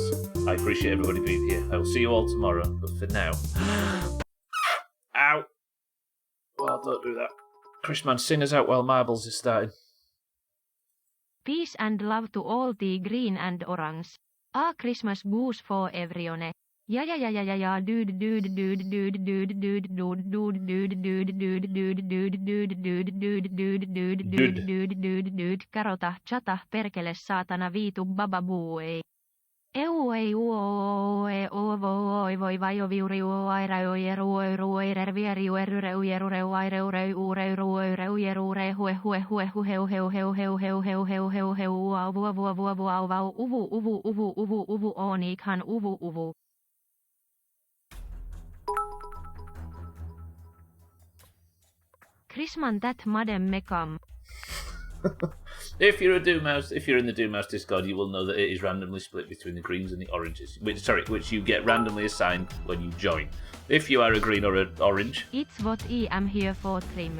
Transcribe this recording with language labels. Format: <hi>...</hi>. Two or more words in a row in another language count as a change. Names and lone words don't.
<en>I appreciate everybody being here. I will see you all tomorrow, but for now... Ow! Well, don't do that. Chrisman, sing us out while Marbles is starting. Peace and love to all the green and orange. A Christmas goose for everyone. Ja dude karota chata perkele saatana viitu bababuei. Eu ei uoe ovoi voi vaio viuri uaira ueru ruoirer vieri uerure uerure uaire ure ruoire uerure heu au uvu onikhan uvu. Chrisman that madem mekam. If you're a Doomhaus, if you're in the Doomhaus Discord, you will know that it is randomly split between the greens and the oranges. Which you get randomly assigned when you join. If you are a green or an orange, It's what I am here for, Trim.</en>